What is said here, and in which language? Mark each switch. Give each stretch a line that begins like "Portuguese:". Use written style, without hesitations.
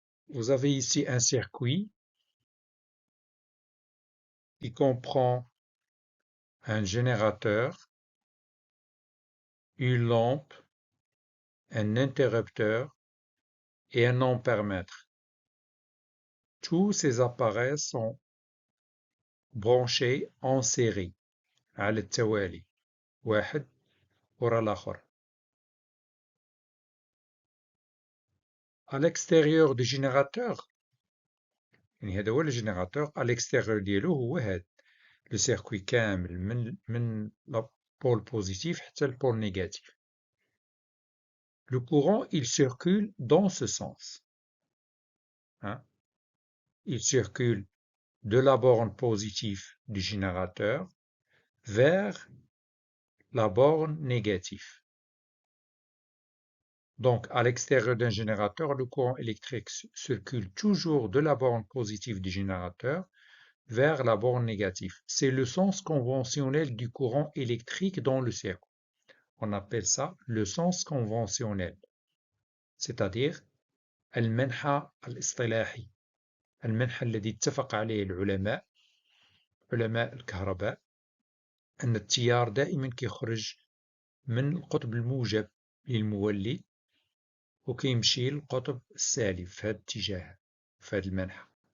French: Vous avez ici un circuit qui comprend un générateur, une lampe, un interrupteur et un ampèremètre. Tous ces appareils sont branchés en série
Arabic: على التوالي واحد ورا الآخر.
French: À l'extérieur du générateur,
Arabic: يعني هذا هو الجينيراتور
French: à l'extérieur
Arabic: ديالو هو هاد لو سيركوي كامل من لا بول بوزيتيف حتى البول نيجاتيف.
French: Le courant, il circule dans ce sens. Hein? Il circule de la borne positive du générateur vers la borne négative. Donc, à l'extérieur d'un générateur, le courant électrique circule toujours de la borne positive du générateur vers la borne négative. C'est le sens conventionnel du courant électrique dans le circuit. On appelle ça le sens conventionnel. C'est-à-dire
Arabic: المنحى الاصطلاحي المنحى الذي اتفق عليه العلماء علماء الكهرباء أن التيار دائما كيخرج من القطب الموجب للمولد وكيمشي للقطب السالب في هذا الاتجاه في هذا المنحى.